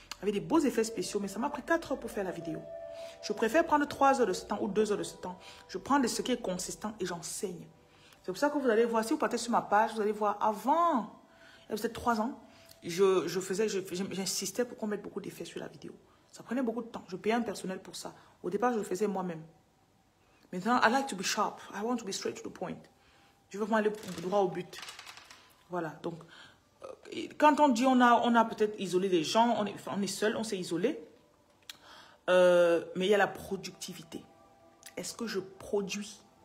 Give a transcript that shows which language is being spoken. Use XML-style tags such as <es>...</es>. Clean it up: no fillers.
<fr>avec des beaux effets spéciaux, mais ça m'a pris 4 heures pour faire la vidéo. Je préfère prendre 3 heures de ce temps ou 2 heures de ce temps. Je prends ce qui est consistant et j'enseigne. C'est pour ça que vous allez voir, si vous partez sur ma page, vous allez voir, avant, il y a peut-être 3 ans, j'insistais pour qu'on mette beaucoup d'effets sur la vidéo. Ça prenait beaucoup de temps. Je payais un personnel pour ça. Au départ, je le faisais moi-même. Maintenant,</fr> <en>I like to be sharp. I want to be straight to the point.</en> <fr>Je veux vraiment aller droit au but. Voilà, donc, quand on dit on a peut-être isolé les gens, on est seul, on s'est isolé, mais il y a la productivité. Est-ce que je produis?</fr>